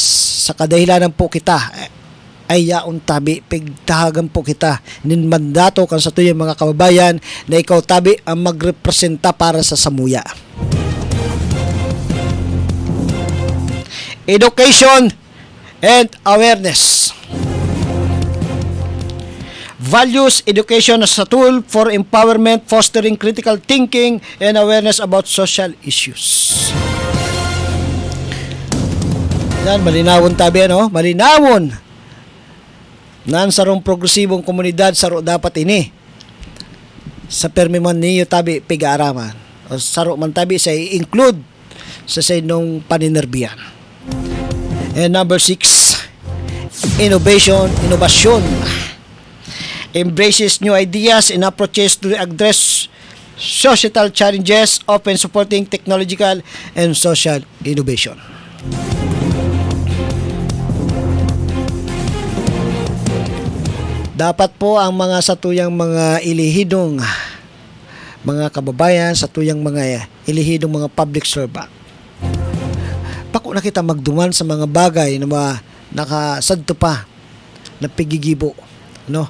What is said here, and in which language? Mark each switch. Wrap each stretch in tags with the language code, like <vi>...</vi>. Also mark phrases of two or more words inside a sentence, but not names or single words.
<bik>Sa kadahilanan po kita ay yaon tabi, pigtahagan po kita nin mandato kan sa tuyong mga kababayan na ikaw tabi ang magrepresenta para sa samuya.</bik> <en>Education and awareness. Values education as a tool for empowerment, fostering critical thinking and awareness about social issues.</en> <bik>Yan, malinawon tabi, ano? Malinawon. Nan sarong progresibong komunidad saro dapat ini. Sa permi man niyo tabi pigaaraman. O saro man tabi sa i-include sa inong paninerbiyan.</bik> <en>And number 6, innovation. Embraces new ideas and approaches to address societal challenges, often supporting technological and social innovation.</en> <bik>Dapat po ang mga satuyang mga ilihidong mga kababayan, satuyang mga ilihidong mga</bik> <en>public servant,</en> <bik>pako na kita magduman sa mga bagay na nakasadto pa na pigigibo, no?</bik>